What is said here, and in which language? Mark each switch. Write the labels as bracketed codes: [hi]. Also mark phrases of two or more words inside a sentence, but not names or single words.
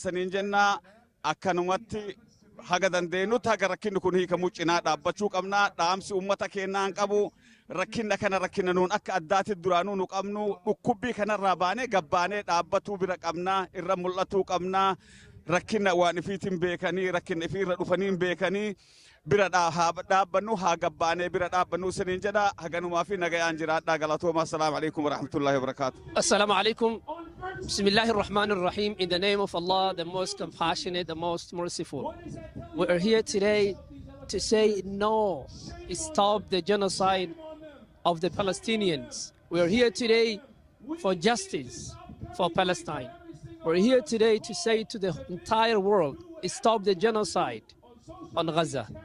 [om] saniin jennaa akkanumatti haga dandeenyutti haga rakkinni kun hiikamuu cinaa dhaabbachuu qabnaa dhaamsi ummata keenyaan qabu rakkinna kana rakkinna nuun akka addaatti duraanuu nu qabnu dhukkubbii kanarraa baanee gabbaanee dhaabbatuu bira qabnaa irra mul'atuu qabnaa rakkinna waan ifiitiin beekanii rakkinna ifiirra dhufanii beekanii bira dhaabbannu haa gabbaanee bira dhaabbannu saniin jedha haganumaa fi nagayaan jiraadhaa galatooma [ar] السلام عليكم ورحمة الله وبركاته. السلام عليكم. بسم الله الرحمن الرحيم. [en] In the name of Allah, the most compassionate, the most merciful. We are here today to say no, stop the genocide of the Palestinians. We are here today for justice for Palestine. We're here today to say to the entire world, stop the genocide on Gaza.